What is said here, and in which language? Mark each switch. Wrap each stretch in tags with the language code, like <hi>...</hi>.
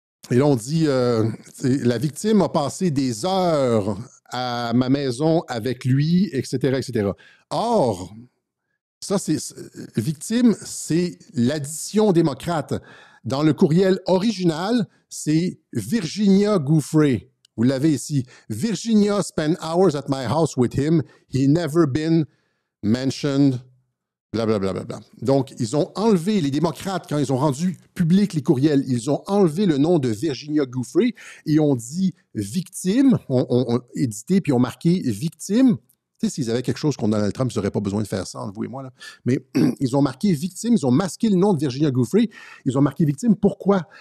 <fr>Et là, on dit, la victime a passé des heures à ma maison avec lui, etc., etc. Or, ça, victime, c'est l'addition démocrate. Dans le courriel original, c'est Virginia Giuffre. Vous l'avez ici.</fr> <en>Virginia spent hours at my house with him. He never been mentioned. Blablabla.</en> <fr>Donc, ils ont enlevé, les démocrates, quand ils ont rendu public les courriels, ils ont enlevé le nom de Virginia Giuffre et ont dit victime, ont édité puis ont marqué victime. Tu sais, s'ils avaient quelque chose contre Donald Trump, ils n'auraient pas besoin de faire ça, entre vous et moi. Là. Mais ils ont marqué victime, ils ont masqué le nom de Virginia Giuffre, ils ont marqué victime. Pourquoi?</fr>